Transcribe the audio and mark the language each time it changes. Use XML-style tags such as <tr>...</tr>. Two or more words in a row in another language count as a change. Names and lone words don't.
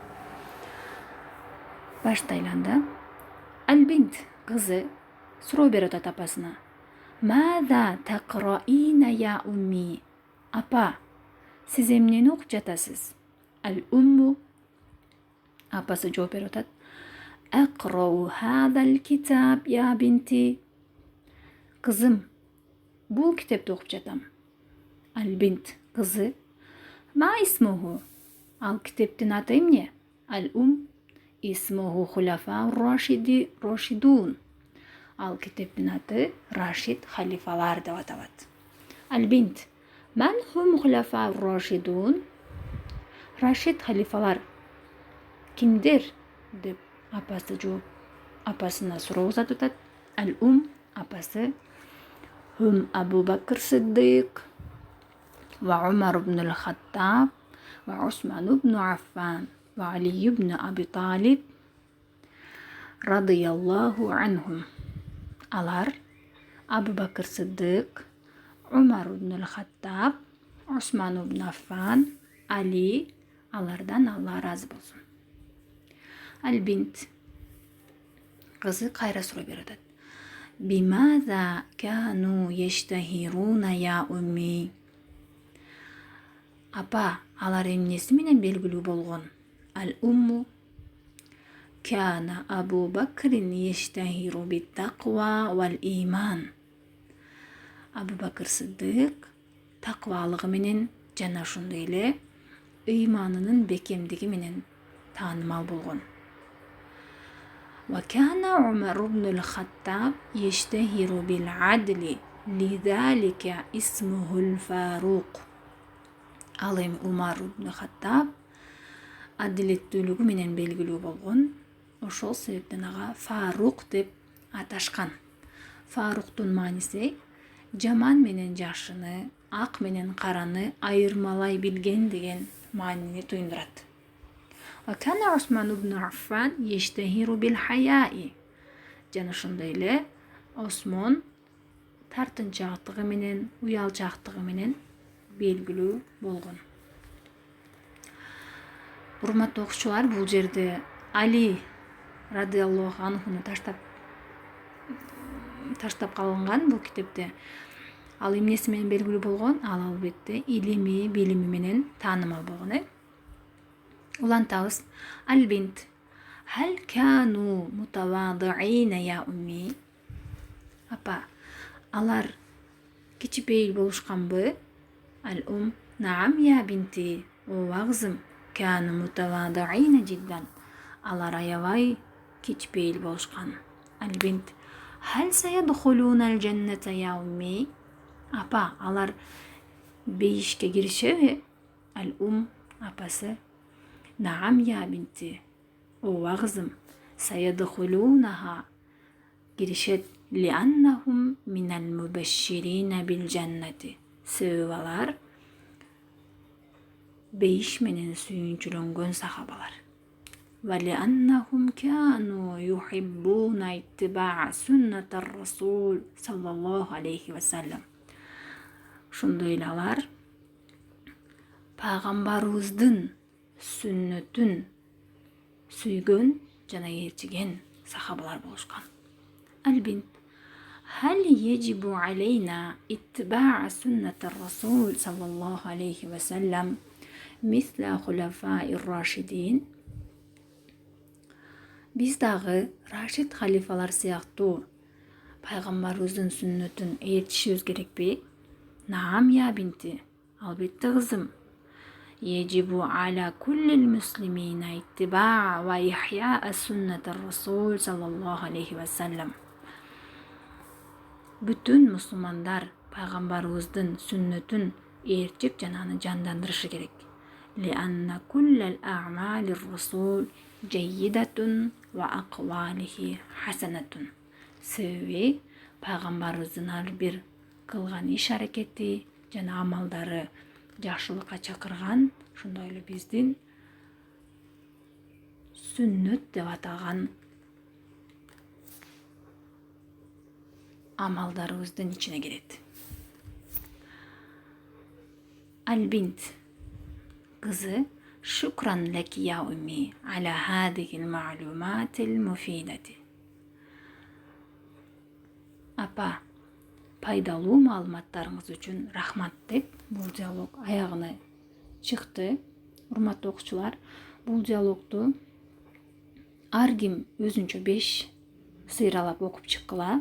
<ky>Баштайлы анда. Ал-бинт кызы суроо берип атат апасына.</ky> <ar>ماذا تقرئين يا أمي?</ar> <ky>Апа, сиз эмнени окуп жатасыз? Ал-умму апасы жооп берип атат.</ky> <ar>أقرأ هذا الكتاب يا بنتي.</ar> <ky>Кызым, бул китепти окуп жатам.</ky> <ar>Ал-бинт кызы. ما اسمه?</ar> <ky>Ал китептин аты эмне?</ky> <ar>الأم اسمه خلفاء راشدون.</ar> <ky>Ал китептин аты Рашид халифалар деп аталат.</ky> <ar>البنت من هم خلفاء راشدون?</ar> <ky>Рашид халифалар кимдер? Деп апасы жооп апасына суроо узатып атат.</ky> <ar>Ал-ум апасы هم أبو بكر صديق و عمر بن الخطاب و عثمان بن عفان و علي بن أبي طالب رضي الله عنهم.</ar> <ky>Алар Абу Бакр Сиддик, Умар ибн ал-Хаттаб, Усман ибн Аффан, Али, алардан Алла разы болсун. Ал-бинт кызы кайра суроо берип атат.</ky> <ar>بماذا كانوا يشتهرون يا أمي?</ar> <ky>Апа, алар эмнеси менен белгилүү болгон?</ky> <ar>الأم كان أبو بكر يشتهر بالتقوى والإيمان.</ar> <ky>Абу Бакр Сиддик таквалыгы менен жана ошондой эле ыйманынын бекемдиги менен таанымал болгон.</ky> <ar>وكان عمر بن الخطاب يشتهر بالعدل لذلك اسمه الفاروق.</ar> <ky>Ал эми Умар ибн ал-Хаттаб адилеттүүлүгү менен белгилүү болгон. Ошол себептен ага Фарук деп аташкан. Фаруктун мааниси жаман менен жакшыны, ак менен караны айырмалай билген деген маанини туюндурат.</ky> <ar>وكان عثمان بن عفان يشتهر بالحياء.</ar> <ky>Жана ошондой эле Осмон тартынчаактыгы менен, уялчаактыгы менен белгилүү болгон. Урматтуу окуучулар, бул жерде Али</ky> <ar>رضي الله عنه</ar> <ky>таштап калынган бул китепте. Ал эмнеси менен белгилүү болгон? Ал албетте илими, билими менен таанымал болгон.</ky> <ar>Улантабыз. البنت هل كانوا متواضعين يا أمي?</ar> <ky>Апа, алар кичипейил болушканбы?</ky> <ar>الأم نعم يا بنتي.</ar> <ky>Ооба кызым,</ky> <ar>كانوا متواضعين جدا.</ar> <ky>Алар аябай кичипейил болушкан.</ky> <ar>البنت هل سيدخلون الجنة يا أمي?</ar> <ky>Апа, алар бейишке киришеби?</ky> <ar>Ал-ум апасы نعم يا بنتي.</ar> <ky>Ооба кызым,</ky> <ar>саядхулунаха киришет لأنهم من المبشرين بالجنة.</ar> <ky>Себеби алар бейиш менен сүйүнчүлөнгөн сахабалар.</ky> <ar>ولأنهم كانوا يحبون اتباع سنة الرسول صلى الله عليه وسلم.</ar> <ky>Ошондой эле алар пайгамбарыбыздын сүннөтүн сүйгөн жана ээрчиген сахабалар болушкан.</ky> <ar>Ал-бинт هل يجب علينا اتباع سنة الرسول صلى الله عليه وسلم مثل خلفاء الراشدين?</ar> <ky>Биз дагы Рашид халифалар сыяктуу пайгамбарыбыздын сүннөтүн ээрчишибиз керекпи?</ky> <ar>نعم يا بنتي.</ar> <ky>Албетте кызым.</ky> <ar>يجب على كل المسلمين اتباع وإحياء سنة الرسول صلى الله عليه وسلم.</ar> <ky>Бүтүн мусулмандар пайгамбарыбыздын сүннөтүн ээрчип жана аны жандандырышы керек.</ky> <ar>لأن كل الأعمال الرسول جيدة وأقواله حسنة.</ar> <ky>Себеби пайгамбарыбыздын ар бир кылган иш аракети жана амалдары жакшылыкка чакырган, ошондой эле биздин сүннөт деп атаган амалдарыбыздын ичине кирет.</ky> <ar>Албинт кызы شكرا لك يا أمي على هذه المعلومات المفيدة.</ar> <ky>Апа, пайдалуу маалыматтарыңыз үчүн рахмат деп бул диалог аягына чыкты. Урматтуу окуучулар, бул диалогду ар ким өзүнчө 5 сыйралап окуп чыккыла.</ky>